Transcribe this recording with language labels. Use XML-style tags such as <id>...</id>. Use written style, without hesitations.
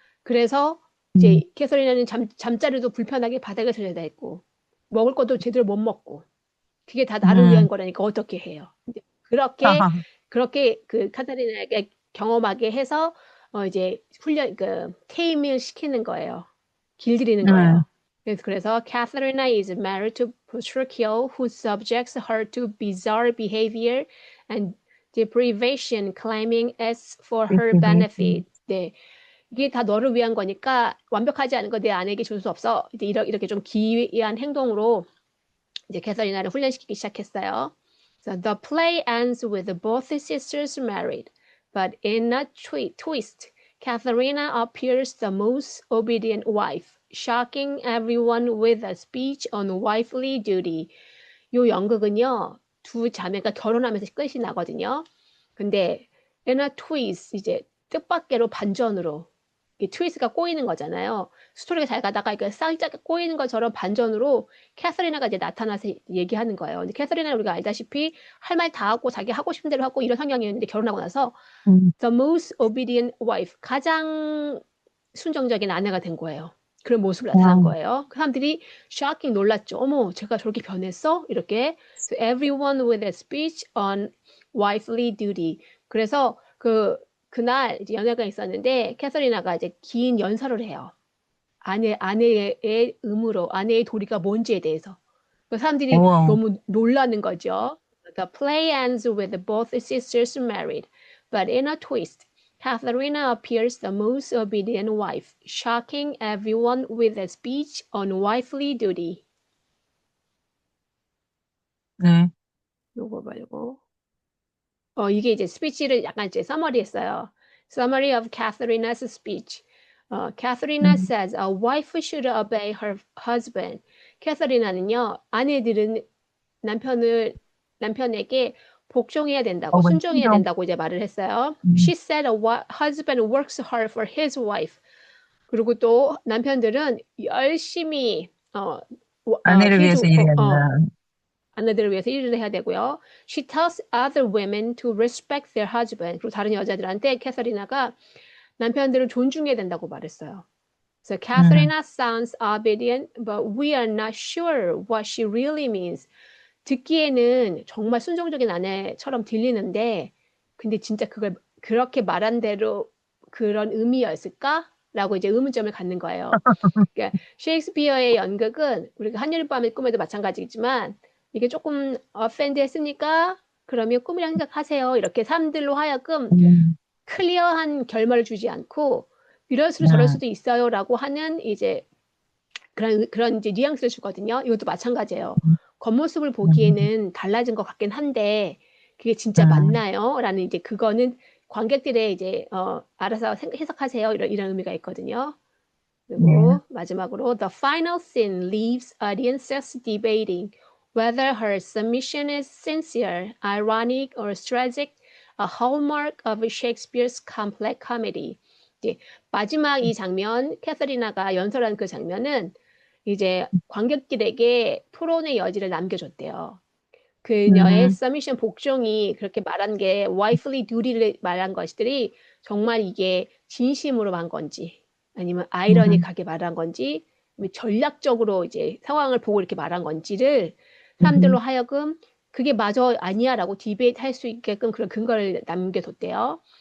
<ko>그래서 이제 캐서리나는 잠자리도 불편하게 바닥에 설려다 있고 먹을 것도 제대로 못 먹고 그게 다 나를 위한 거라니까 어떻게 해요? 이제 그렇게 그 카타리나에게 경험하게 해서 이제 테임을 시키는 거예요. 길들이는 거예요. 그래서</ko> <en>Katharina is married to Petruchio, who subjects her to bizarre behavior and deprivation, claiming it's for her benefit.</en> <ko>네, 이게 다 너를 위한 거니까 완벽하지 않은 거 내 아내에게 줄 수 없어. 이제 이렇게 좀 기이한 행동으로 이제 캐서리나를 훈련시키기 시작했어요.</ko> <en>So the play ends with both sisters married, but in a twist, Katharina appears the most obedient wife, shocking everyone with a speech on wifely duty.</en> <ko>요 연극은요, 두 자매가 결혼하면서 끝이 나거든요. 근데</ko> <en>in a twist,</en> <ko>이제 뜻밖대로 반전으로 트위스트가 꼬이는 거잖아요. 스토리가 잘 가다가 살짝 꼬이는 것처럼 반전으로 캐서리나가 이제 나타나서 얘기하는 거예요. 근데 캐서리나는 우리가 알다시피 할 말 다 하고 자기 하고 싶은 대로 하고 이런 성향이었는데 결혼하고 나서</ko> <en>the most obedient wife,</en> <ko>가장 순종적인 아내가 된 거예요. 그런 모습을 나타난 거예요. 그 사람들이 shocking 놀랐죠. 어머, 제가 저렇게 변했어? 이렇게.</ko> <en>So everyone with a speech on wifely duty.</en> <ko>그래서 그날 이제 연애가 있었는데 캐서리나가 이제 긴 연설을 해요. 아내의 의무로 아내의 도리가 뭔지에 대해서. 그 사람들이 너무 놀라는 거죠.</ko> <en>The play ends with both sisters married, but in a twist, Katharina appears the most obedient wife, shocking everyone with a speech on wifely duty.</en> <ko>네. 요거 말고. 이게 이제 스피치를 약간 이제 서머리했어요.</ko> <en>Summary of Katharina's speech. Katharina says a wife should obey her husband.</en> <ko>캐서리나는요, 아내들은 남편에게 복종해야 된다고, 순종해야 된다고 이제 말을 했어요.</ko> <en>She said a husband works hard for his wife.</en> <ko>그리고 또 남편들은 열심히 아내를 위해서 일해야 된다. 아내들을 위해서 일을 해야 되고요.</ko> <en>She tells other women to respect their husband.</en> <ko>그리고 다른 여자들한테 캐서리나가 남편들을 존중해야 된다고 말했어요.</ko> <en>So Katharina sounds obedient, but we are not sure what she really means.</en> <ko>듣기에는 정말 순종적인 아내처럼 들리는데, 근데 진짜 그걸 그렇게 말한 대로 그런 의미였을까? 라고 이제 의문점을 갖는 거예요. 그러니까 셰익스피어의 연극은 우리가 한여름밤의 꿈에도 마찬가지지만 이게 조금 offend 했으니까 그러면 꿈이라 생각하세요. 이렇게 사람들로 하여금 클리어한 결말을 주지 않고 이럴 수도 저럴 수도 있어요라고 하는 이제 그런 이제 뉘앙스를 주거든요. 이것도 마찬가지예요. 겉모습을 보기에는 달라진 것 같긴 한데 그게 진짜 맞나요? 라는 이제 그거는 관객들의 이제 알아서 해석하세요. 이런 의미가 있거든요. 그리고 마지막으로</ko> <en>the final scene leaves audiences debating whether her submission is sincere, ironic, or tragic, a hallmark of Shakespeare's complex comedy.</en> <ko>이제 마지막 이 장면, 캐서리나가 연설한 그 장면은 이제 관객들에게 토론의 여지를 남겨줬대요. 그녀의 서미션 복종이 그렇게 말한 게 wifely duty를 말한 것들이 정말 이게 진심으로 한 건지 아니면 아이러니하게 말한 건지 전략적으로 이제 상황을 보고 이렇게 말한 건지를 사람들로 하여금 그게 마저 아니야라고 디베이트 할 수 있게끔 그런 근거를 남겨뒀대요.</ko>